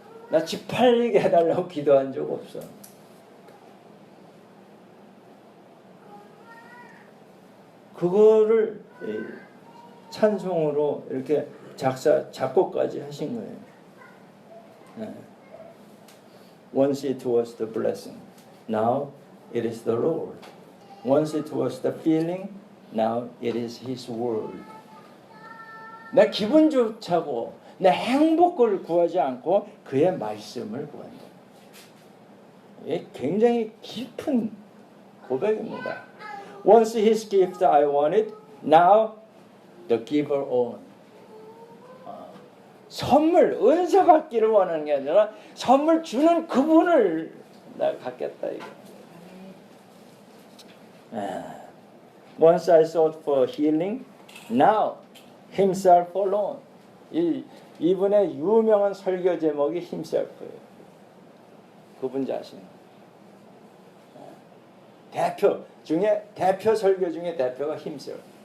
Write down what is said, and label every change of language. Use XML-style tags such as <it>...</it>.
<ko>나 집 팔리게 해달라고 기도한 적 없어. 그거를 찬송으로 이렇게 작곡까지 하신 거예요.</ko> <en>Once it was the blessing, now it is the Lord. Once it was the feeling, now it is His word.</en> <ko>내 기분 좋자고, 내 행복을 구하지 않고 그의 말씀을 구한다. 이게 굉장히 깊은 고백입니다.</ko> <en>Once His gift I wanted, now the giver own.</en> <ko>선물, 은사 받기를 원하는 게 아니라 선물 주는 그분을 내가 갖겠다 이거.</ko> <en>Once I sought for healing, now Himself alone.</en> <ko>이분의 유명한 설교 제목이 Himself예요. 그분 자신. 대표 설교 중에 대표가 Himself.</ko>